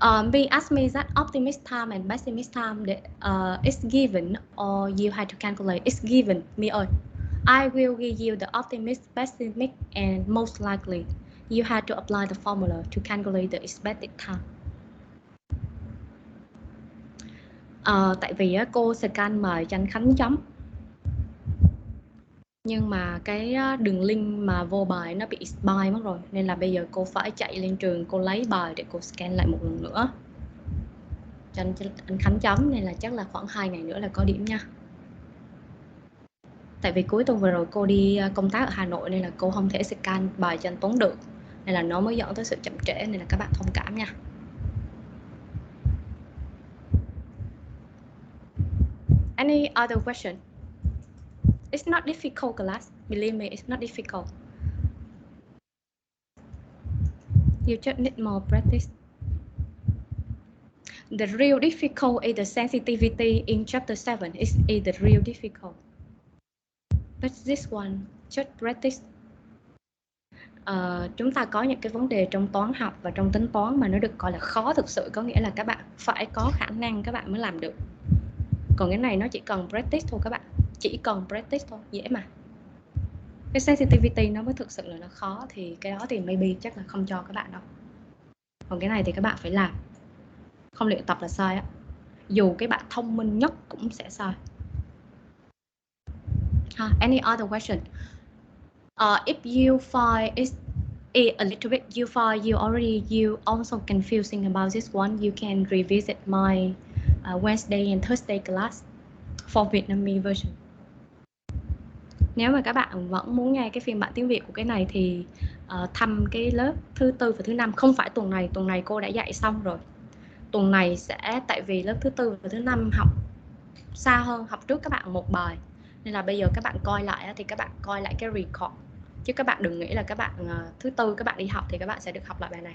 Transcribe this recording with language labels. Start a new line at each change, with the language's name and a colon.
English: Being asked me that optimist time and pessimist time is given or you have to calculate. It's given,
Vietnamese: me ơi.
English: I will give you the optimist, pessimistic, and most likely. You have to apply the formula to calculate the expected time.
Vietnamese: Tại vì cô scan mời cho anh Khánh chấm. Nhưng mà cái đường link mà vô bài nó bị expire mất rồi. Nên là bây giờ cô phải chạy lên trường, cô lấy bài để cô scan lại một lần nữa. Cho anh Khánh chấm, nên là chắc là khoảng 2 ngày nữa là có điểm nha. Tại vì cuối tuần vừa rồi cô đi công tác ở Hà Nội nên là cô không thể scan bài cho anh Tuấn được. Nên là nó mới dẫn tới sự chậm trễ, nên là các bạn thông cảm nha.
English: Any other question? It's not difficult, class. Believe me, it's not difficult. You just need more practice. The real difficult is the sensitivity in chapter 7. Is the real difficult. But this one, just practice.
Vietnamese: Chúng ta có những cái vấn đề trong toán học và trong tính toán mà nó được gọi là khó thực sự, có nghĩa là các bạn phải có khả năng các bạn mới làm được. Còn cái này nó chỉ cần practice thôi các bạn, chỉ cần practice thôi, dễ mà. Cái sensitivity nó mới thực sự là nó khó, thì cái đó thì maybe chắc là không cho các bạn đâu. Còn cái này thì các bạn phải làm, không luyện tập là sai á. Dù cái bạn thông minh nhất cũng sẽ sai.
English: Any other question? If you find it's a little bit, you also confusing about this one, you can revisit my Wednesday and Thursday class for Vietnamese version.
Vietnamese: Nếu mà các bạn vẫn muốn nghe cái phiên bản tiếng Việt của cái này thì thăm cái lớp thứ tư và thứ năm. Không phải tuần này cô đã dạy xong rồi. Tuần này sẽ, tại vì lớp thứ tư và thứ năm học xa hơn, học trước các bạn một bài, nên là bây giờ các bạn coi lại thì các bạn coi lại cái record, chứ các bạn đừng nghĩ là các bạn thứ tư các bạn đi học thì các bạn sẽ được học lại bài này.